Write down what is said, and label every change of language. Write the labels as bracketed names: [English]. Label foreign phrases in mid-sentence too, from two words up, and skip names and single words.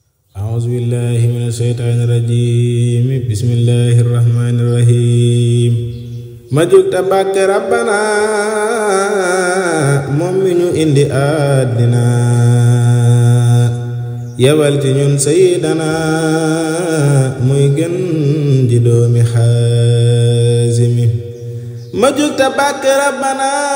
[Arabic] أعوذ بالله من الشيطان الرجيم بسم الله الرحمن الرحيم [Wolof] ma jug ta bàkk rabbana moom mi ñu indi àddina yebal ci ñun sayyidana muy gën ji doomi Haazimi ma jug ta bàkk rabbana